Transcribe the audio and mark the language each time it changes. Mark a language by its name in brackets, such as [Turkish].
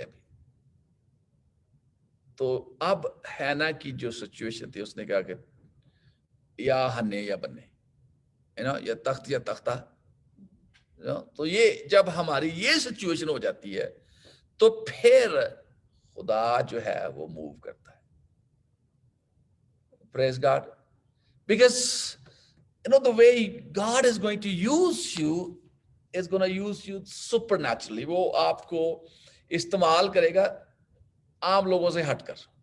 [Urdu] ابھی تو اب ہینا کی جو سچویشن تھی, اس نے کہا کہ یا ہنے یا بنے, یا تخت یا تختہ. تو یہ جب ہماری یہ سچویشن ہو جاتی ہے تو پھر خدا جو ہے وہ موو کرتا ہے. [English] Praise God. Because the way God is going to use you is going to use you supernaturally. [Urdu] وہ آپ کو استعمال کرے گا عام لوگوں سے ہٹ کر.